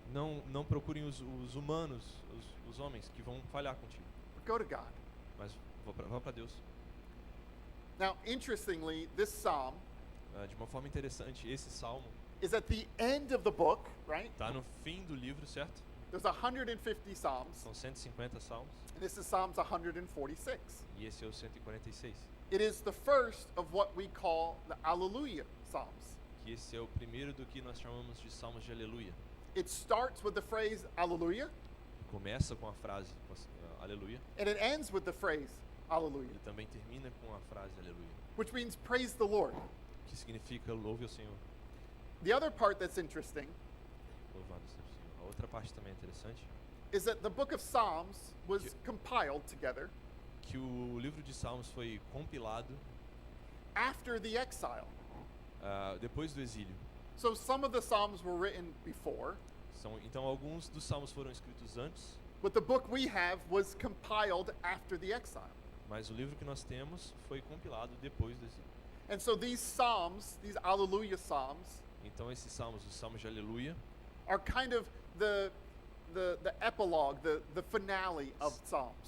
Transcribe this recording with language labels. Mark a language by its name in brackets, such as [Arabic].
[Portuguese] Não procurem os humanos, os homens que vão falhar contigo. [English] But go to God. [Portuguese] Mas vá para Deus. [English] Now, interestingly, this psalm [Portuguese] De uma forma interessante, esse salmo [English] is at the end of the book, right? [Portuguese] está no fim do livro, certo? [English] There's 150 psalms, [Portuguese] São 150 salmos [English] and this is Psalms 146. [Portuguese] e esse é o 146. [English] It is the first of what we call the Alleluia psalms. [Portuguese] Que esse é o primeiro do que nós chamamos de salmos de aleluia. [English] It starts with the phrase Alleluia, [Portuguese] Começa com a frase aleluia [English] and it ends with the phrase Alleluia, [Portuguese] e também termina com a frase aleluia, [English] which means praise the Lord. [Portuguese] que significa louve ao Senhor. [English] The other part that's interesting [Portuguese] Louvado seja o Senhor. A outra parte também é interessante, [English] is that the book of Psalms was compiled together [Portuguese] que o livro de salmos foi compilado [English] after the exile. [Portuguese] depois do exílio. [English] So some of the Psalms were written before, [Portuguese] Então alguns dos salmos foram escritos antes, [English] but the book we have was compiled after the exile. [Portuguese] mas o livro que nós temos foi compilado depois do exílio. [English] And so these Psalms, these Alleluia Psalms, [Portuguese] Então esses salmos, os salmos de aleluia, [English] are kind of the epilogue, the finale of Psalms.